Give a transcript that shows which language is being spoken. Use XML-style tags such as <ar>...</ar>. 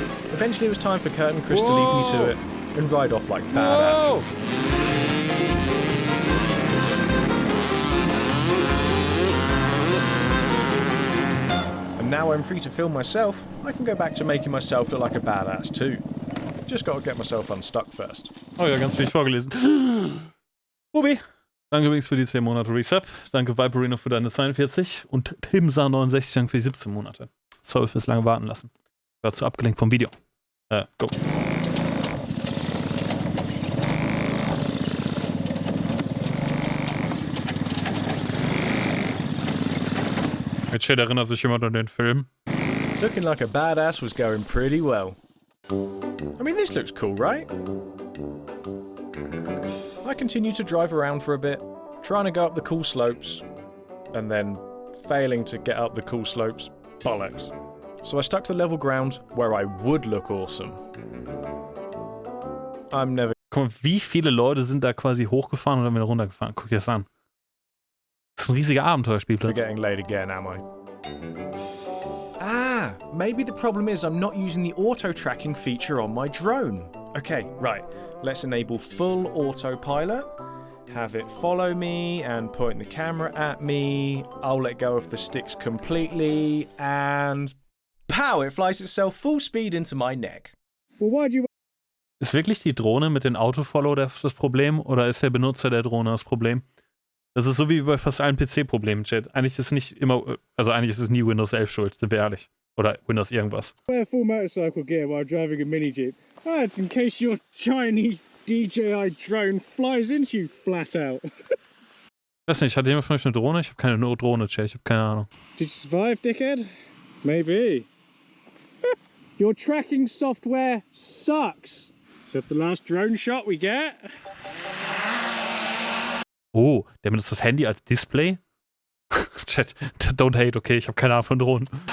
<en>Eventually it was time for Kurt and Chris to leave me to it and ride off like badasses. And now I'm free to film myself, I can go back to making myself look like a badass too. Just gotta get myself unstuck first.</en> <de>Oh ja, ganz wichtig vorgelesen. Ruby, danke übrigens für die 10 Monate Resub. Danke Viperino für deine 42 und Timsa69 danke für die 17 Monate. Sorry fürs lange warten lassen. War zu abgelenkt vom Video. Go. Jetzt erinnert sich jemand an den Film.</de> <en>Looking like a badass was going pretty well. I mean, this looks cool, right? I continue to drive around for a bit, trying to go up the cool slopes, and then failing to get up the cool slopes. Bollocks. So I stuck to the level ground where I would look awesome. I'm never...</en> <de>Guck mal, wie viele Leute sind da quasi hochgefahren und dann wieder runtergefahren? Guck dir das an. Das ist ein riesiger Abenteuerspielplatz.</de> <en>getting late again, am I? Ah, maybe the problem is I'm not using the auto tracking feature on my drone. Okay, right. Let's enable full autopilot. Have it follow me and point the camera at me. I'll let go of the sticks completely and pow! It flies itself full speed into my neck. Well, why'd you...</en> <de>Ist wirklich die Drohne mit den Autofollow das Problem oder ist der Benutzer der Drohne das Problem? Das ist so wie bei fast allen PC-Problemen, Chat. Eigentlich ist nicht immer, also eigentlich ist es nie Windows 11 schuld, sind wir ehrlich. Oder Windows irgendwas.</de> <en>Wear full motorcycle gear while driving a Minijeep. That's in case your Chinese DJI drone flies into you flat out.</en> <de>Ich weiß nicht, hat jemand von euch eine Drohne? Ich habe keine Drohne, Chat, ich habe keine Ahnung.</de> <en>Did you survive, dickhead? Maybe. Your tracking software sucks. Is that the last drone shot we get?</en> <de>Oh, der benutzt das Handy als Display? Chat,</de> <en>don't hate,</en> <de>okay, ich habe keine Ahnung von Drohnen.</de>